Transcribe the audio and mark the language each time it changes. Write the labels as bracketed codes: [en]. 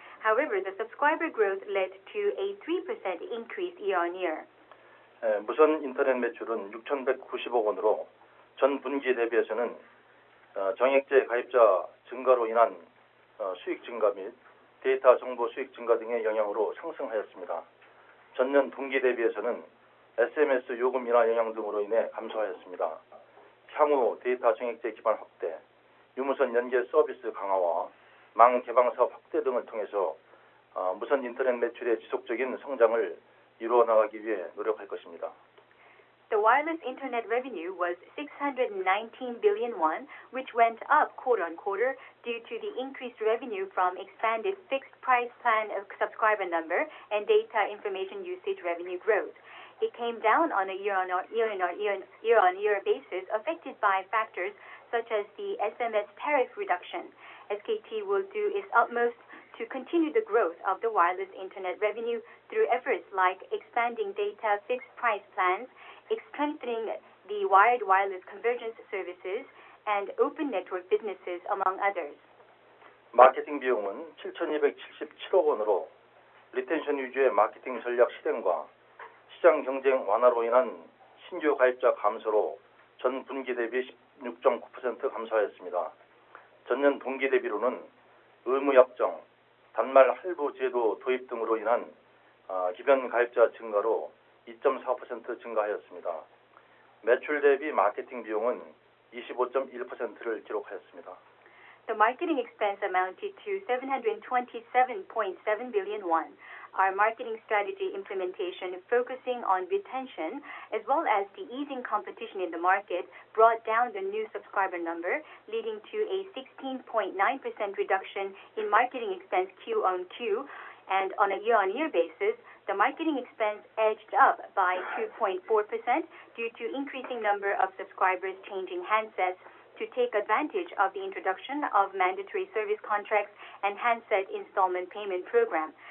[en] However, the subscriber growth led to a 3% increase year-on-year. [ko] 무선 인터넷 매출은 6,190억 원으로 전 분기 대비해서는 정액제 가입자 증가로 인한 수익 증가 및 데이터 정보 수익 증가 등의 영향으로 상승하였습니다. 전년 동기 대비해서는 SMS 요금 인하 영향 등으로 인해 감소하였습니다. 향후 데이터 정액제 기반 확대, 유무선 연계 서비스 강화와 망 개방 사업 확대 등을 통해서 무선 인터넷 매출의 지속적인 성장을 이루어 나가기 위해 노력할 것입니다. [en] The wireless internet revenue was 619 billion won, which went up quarter-on-quarter due to the increased revenue from expanded fixed price plan of subscriber number and data information usage revenue growth. It came down on a year-on-year basis affected by factors such as the SMS tariff reduction. SKT will do its utmost to continue the growth of the wireless internet revenue through efforts like expanding data fixed price plans, strengthening the wired wireless convergence services, and open network businesses, among others. [ko] 마케팅 비용은 7,277억 원으로 리텐션 위주의 마케팅 전략 실행과 시장 경쟁 완화로 인한 신규 가입자 감소로 전 분기 대비 16.9% 감소하였습니다. 전년 동기 대비로는 의무 약정, 단말 할부 제도 도입 등으로 인한 기변 가입자 증가로 2.4% 증가하였습니다. 매출 대비 마케팅 비용은 25.1%를 기록하였습니다. [en] The marketing expense amounted to 727.7 billion won. Our marketing strategy implementation focusing on retention as well as the easing competition in the market brought down the new subscriber number, leading to a 16.9% reduction in marketing expense Q-on-Q, and on a year-on-year basis, the marketing expense edged up by 2.4% due to increasing number of subscribers changing handsets to take advantage of the introduction of mandatory service contracts and handset installment payment program.